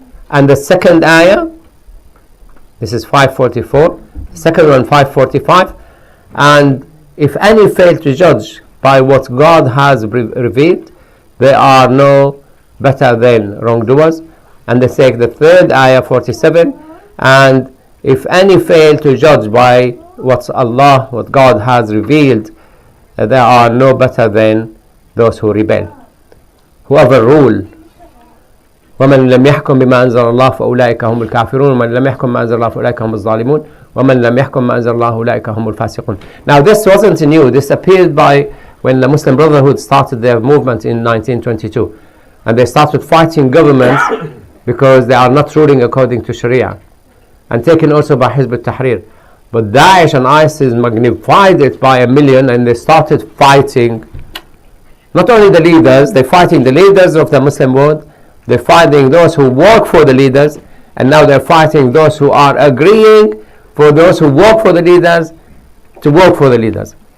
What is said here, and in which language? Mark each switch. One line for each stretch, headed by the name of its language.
English: And the second ayah, this is 544, second one 545, and if any fail to judge by what God has revealed, they are no better than wrongdoers. And they take the third ayah 47, and if any fail to judge by what God has revealed, they are no better than those who rebel. Whoever rule,
Arabic: ومن لم يحكم بما أنزل الله فأولئك هم الكافرون ومن لم يحكم ما أنزل الله فأولئك هم الظالمون ومن لم يحكم ما أنزل الله أولئك هم الفاسقون.
English: Now this wasn't new. This appeared when the Muslim Brotherhood started their movement in 1922, and they started fighting governments because they are not ruling according to Sharia, and taken also by Hizb al-Tahrir. But Daesh and ISIS magnified it by 1,000,000, and they started fighting not only the leaders, they're fighting the leaders of the Muslim world, they're fighting those who work for the leaders, and now they're fighting those who are agreeing for those who work for the leaders to work for the leaders.